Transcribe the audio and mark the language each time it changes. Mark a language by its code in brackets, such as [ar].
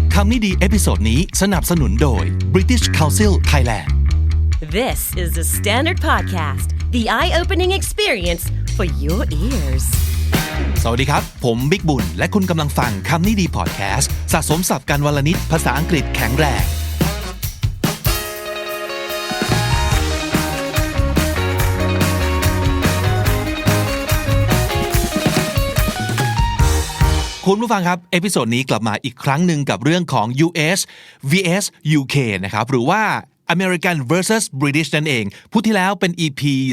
[th] คำนี้ดีเอพิโซดนี้สนับสนุนโดย British Council Thailand [en] This is the Standard Podcast, the eye-opening experience for your ears. [th] สวัสดีครับผมบิ๊กบุญและคุณกำลังฟังคำนี้ดีพอดแคสต์สะสมศัพท์กันวลนิดภาษาอังกฤษแข็งแรงคุณผู้ฟังครับเอพิโซดนี้กลับมาอีกครั้งหนึ่งกับเรื่องของ US vs UK นะครับหรือว่า American versus British นั่นเองพูดที่แล้วเป็น EP